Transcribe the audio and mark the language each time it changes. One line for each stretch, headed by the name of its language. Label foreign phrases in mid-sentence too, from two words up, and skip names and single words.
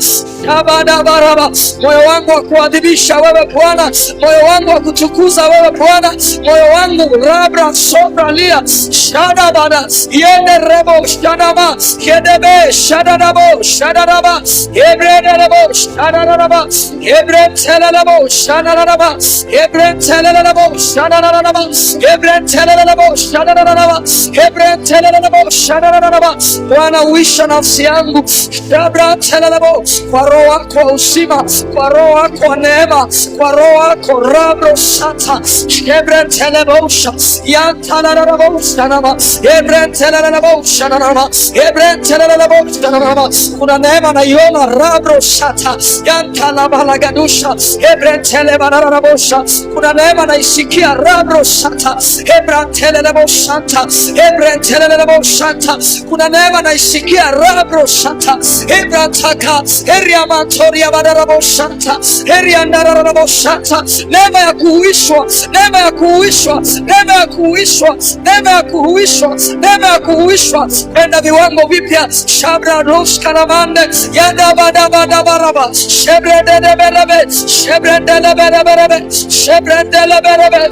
Swahili: Shabadabaraba, moyo wangu wa kuadhibisha wewe Bwana, moyo wangu wa kutukuza wewe Bwana, moyo wangu rabra sobralia shadabada yenderebo shanama kedebe shadadabo shadadaba ebrenelebo shadadaba ebrentelelebo shadadaba ebrentelelebo shadadaba ebrentelelebo shadadaba ebrentelelebo shadadaba. Bwana uisha nafsi yangu ebrentelelebo, kwa Roho wako wa uzima, kwa Roho wako wa neema, kwa Roho wako rabro shata ebrentelelebo yantalalabo shanama ebrentelelebo shanama ebrentelelebo shanama. Kuna neema naiona rabro shata yantalabalagadusha ebrentelebanarabosha. Kuna neema naisikia rabro shata ebrentelelebo shanta ebrentelelebo shanta. Kuna neema naisikia rabro shata ebrantaka eriamantoria badarabo shanta eriandarabo shanta. Neema ya kuhuishwa, neema ya kuhuishwa, neema ya kuhuishwa, neema ya kuhuishwa, neema ya kuhuishwa kwenda viwango vipya. Shabra rosh karamande yanda badabadabaraba shebredelebelebe shebredelebelebe shebredelebelebe.